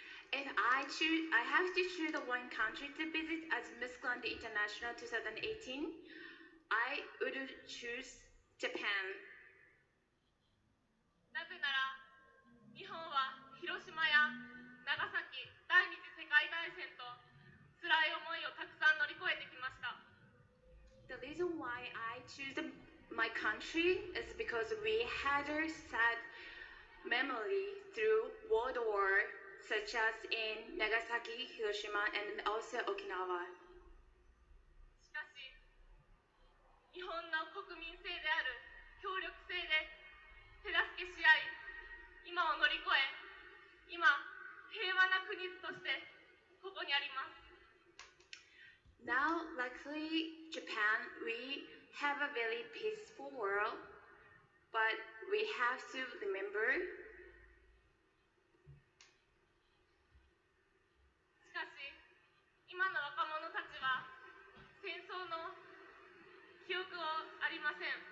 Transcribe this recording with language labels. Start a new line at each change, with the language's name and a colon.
English: If I have to choose the one country to visit as Miss Grand International 2018, I would choose Japan.
Japanese: なぜなら、日本は広島や長崎第二次世界大戦と辛い思いをたくさん乗り越えてきました。
English: The reason why I choose my country is because we had a sad memory through World War, such as in Nagasaki, Hiroshima, and also Okinawa.
Japanese: しかし、日本の国民性である協力性で手助けし合い、今を乗り越え、今、平和な国としてここにあります。
English: Now, luckily, Japan, we have a very peaceful world, but we have to remember.
Japanese: しかし、今の若者たちは戦争の記憶をありません。